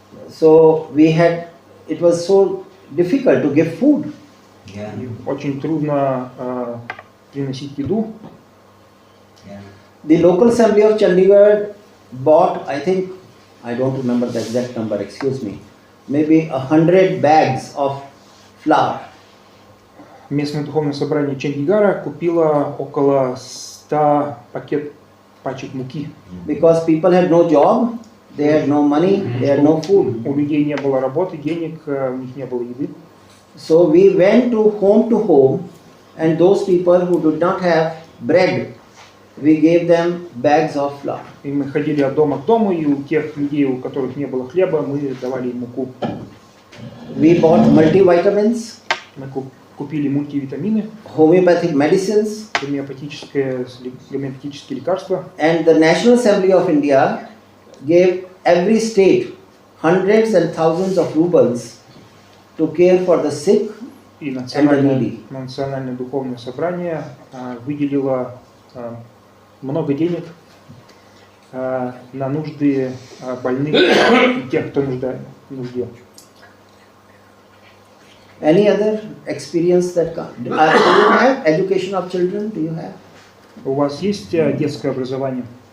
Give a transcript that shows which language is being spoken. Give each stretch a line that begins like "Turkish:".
English: So it was so difficult to give food.
Russian: Очень трудно приносить еду.
English: The local assembly of Chandigarh bought, I think, I don't remember the exact number, excuse me, maybe 100 bags of flour.
Russian: Местное духовное собрание Чандигара купило около 100 пачек муки.
English: Because people had no job, they had no money, they had no food.
Russian: У людей не было работы, денег, у них не было еды.
English: So we went to home, and those people who did not have bread, we gave them bags of flour.
Russian: И мы ходили от дома к дому, и у тех людей, у которых не было хлеба, мы давали им муку.
English: We bought multivitamins.
Russian: Мы купили мультивитамины,
English: homeopathic medicines,
Russian: гомеопатические лекарства.
English: And the National Assembly of India gave every state hundreds and thousands of rubles to care for the sick
Russian: и
English: and the needy.
Russian: Национальное духовное собрание выделило много денег на нужды больных и тех, кто нужде.
English: Any other experience that comes? Do you have education of children? Do you have?
Russian: У вас есть детское образование?